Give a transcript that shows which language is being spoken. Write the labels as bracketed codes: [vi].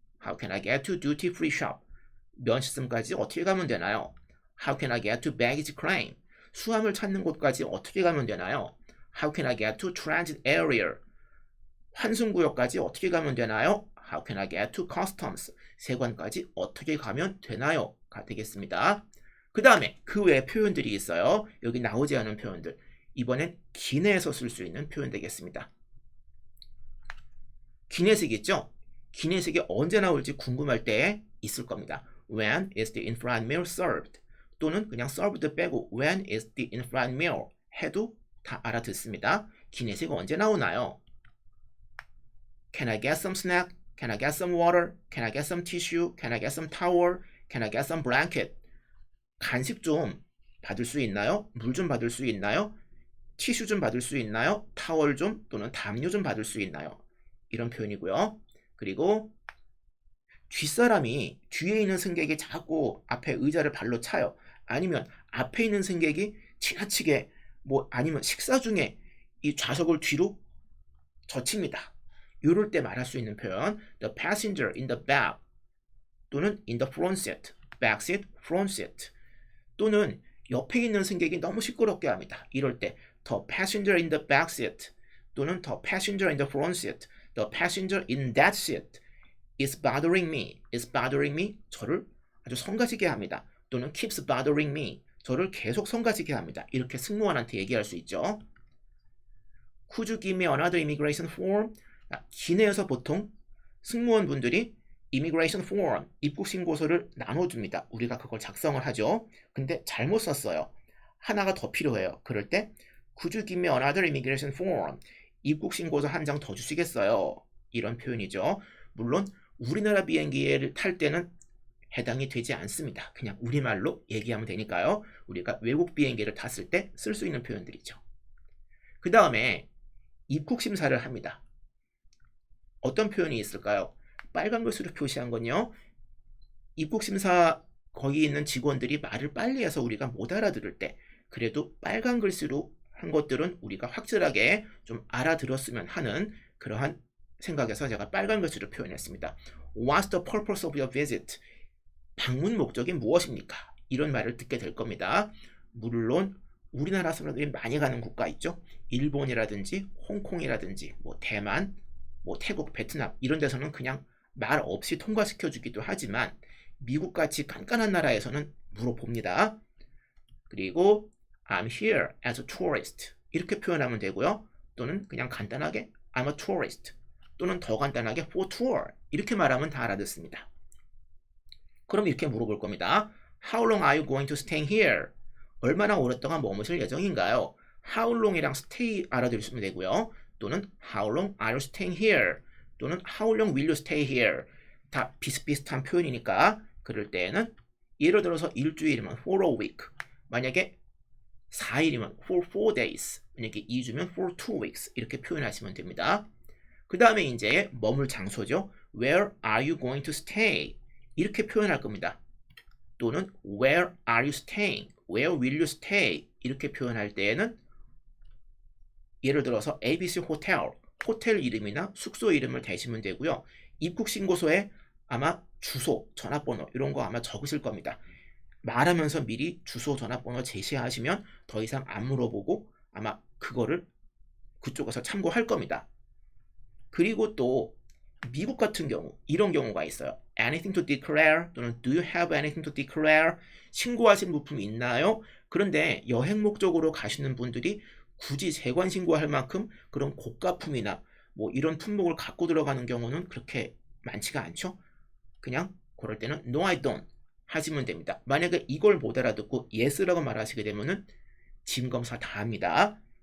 [en] How can I get to duty free shop? [ko] 면시점까지 어떻게 가면 되나요? [en] How can I get to baggage claim? [ko] 수함을 찾는 곳까지 어떻게 가면 되나요? [en] How can I get to transit area? [ko] 환승구역까지 어떻게 가면 되나요? [en] How can I get to customs? [ko] 세관까지 어떻게 가면 되나요? 가 되겠습니다. 그 다음에 그 외에 표현들이 있어요. 여기 나오지 않은 표현들. 이번엔 기내에서 쓸 수 있는 표현 되겠습니다. 기내식 있죠? 기내식이 언제 나올지 궁금할 때 있을 겁니다. [en] When is the in-flight meal served? [ko] 또는 그냥 served 빼고 [en] When is the in-flight meal? [ko] 해도 다 알아듣습니다. 기내식 언제 나오나요? [en] Can I get some snack? Can I get some water? Can I get some tissue? Can I get some towel? Can I get some blanket? [ko] 간식 좀 받을 수 있나요? 물 좀 받을 수 있나요? 티슈 좀 받을 수 있나요? 타월 좀 또는 담요 좀 받을 수 있나요? 이런 표현이고요. 그리고 뒷사람이 뒤에 있는 승객이 자꾸 앞에 의자를 발로 차요. 아니면 앞에 있는 승객이 지나치게 아니면 식사 중에 이 좌석을 뒤로 젖힙니다. 이럴 때 말할 수 있는 표현 [en] The passenger in the back [ko] 또는 [en] in the front seat, [ko] back seat, front seat 또는 옆에 있는 승객이 너무 시끄럽게 합니다. 이럴 때 [en] The passenger in the back seat 또는 The passenger in the front seat, The passenger in that seat is bothering me, is bothering me [ko] 저를 아주 성가시게 합니다. 또는 [en] keeps bothering me [ko] 저를 계속 성가시게 합니다. 이렇게 승무원한테 얘기할 수 있죠. [en] Could you give me another immigration form? [ko] 기내에서 보통 승무원분들이 immigration form, 입국 신고서를 나눠줍니다. 우리가 그걸 작성을 하죠. 근데 잘못 썼어요. 하나가 더 필요해요. 그럴 때 [en] Could you give me another immigration form? [ko] 입국 신고서 한 장 더 주시겠어요? 이런 표현이죠. 물론 우리나라 비행기를 탈 때는 해당이 되지 않습니다. 그냥 우리말로 얘기하면 되니까요. 우리가 외국 비행기를 탔을 때 쓸 수 있는 표현들이죠. 그 다음에 입국 심사를 합니다. 어떤 표현이 있을까요? 빨간 글씨로 표시한 건요. 입국심사 거기 있는 직원들이 말을 빨리 해서 우리가 못 알아들을 때 그래도 빨간 글씨로 한 것들은 우리가 확실하게 좀 알아들었으면 하는 그러한 생각에서 제가 빨간 글씨로 표현했습니다. [en] What's the purpose of your visit? [ko] 방문 목적이 무엇입니까? 이런 말을 듣게 될 겁니다. 물론 우리나라 사람들이 많이 가는 국가 있죠. 일본이라든지 홍콩이라든지 대만, 태국, 베트남 이런 데서는 그냥 말 없이 통과시켜주기도 하지만 미국같이 깐깐한 나라에서는 물어봅니다. 그리고 [en] I'm here as a tourist [ko] 이렇게 표현하면 되고요. 또는 그냥 간단하게 [en] I'm a tourist [ko] 또는 더 간단하게 [en] for tour [ko] 이렇게 말하면 다 알아듣습니다. 그럼 이렇게 물어볼 겁니다. [en] How long are you going to stay here? [ko] 얼마나 오랫동안 머무실 예정인가요? [en] How long [ko] 이랑 stay 알아들으시면 되고요. [en] 또는 How long are you staying here? 또는 How long will you stay here? [ko] 다 비슷비슷한 표현이니까 그럴 때에는 예를 들어서 일주일이면 [en] for a week [ko] 만약에 4일이면 [en] for 4 days [ko] 만약에 2주면 [en] for 2 weeks [ko] 이렇게 표현하시면 됩니다. 그 다음에 이제 머물 장소죠. [en] Where are you going to stay? [ko] 이렇게 표현할 겁니다. [en] 또는 Where are you staying? Where will you stay? [ko] 이렇게 표현할 때에는 예를 들어서 ABC 호텔, 호텔 이름이나 숙소 이름을 대시면 되고요. 입국 신고서에 아마 주소, 전화번호 이런 거 아마 적으실 겁니다. 말하면서 미리 주소, 전화번호 제시하시면 더 이상 안 물어보고 아마 그거를 그쪽에서 참고할 겁니다. 그리고 또 미국 같은 경우 이런 경우가 있어요. [en] Anything to declare [ko] 또는 [en] Do you have anything to declare? [ko] 신고하신 물품이 있나요? 그런데 여행 목적으로 가시는 분들이 굳이 세관 신고할 만큼 그런 고가품이나 이런 품목을 갖고 들어가는 경우는 그렇게 많지가 않죠. 그냥 그럴 때는 [en] No, I don't [ko] 하시면 됩니다. 만약에 이걸 못 알아듣고 Yes라고 말하시게 되면은 짐검사 다 합니다.